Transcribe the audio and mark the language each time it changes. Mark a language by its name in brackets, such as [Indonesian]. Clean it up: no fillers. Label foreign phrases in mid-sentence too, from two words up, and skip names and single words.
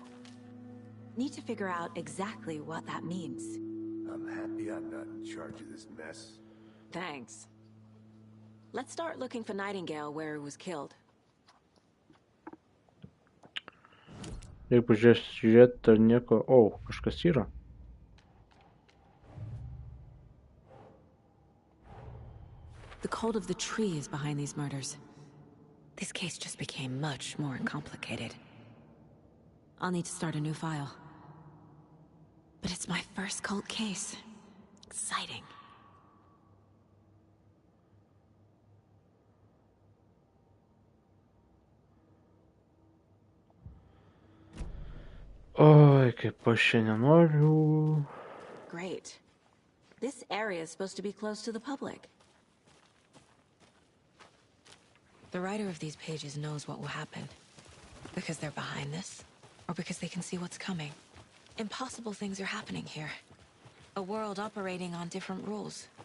[English] Need to figure out exactly what that means. I'm happy I'm not in charge of this mess. Thanks. Let's start looking for Nightingale where he was killed. [Lithuanian] Reikia pažiūrėti, ar nieko... O, kažkas yra. [English] The cult of the tree is behind these murders. This case just became much more complicated. I'll need to start a new file. But it's my first cult case. Exciting. [Lithuanian] Oi, kaip aš čia nenoriu. [English] Great. This area is supposed to be close to the public. The writer of these pages knows what will happen. Because they're behind this, or because they can see what's coming. Impossible things are happening here. A world operating on different rules.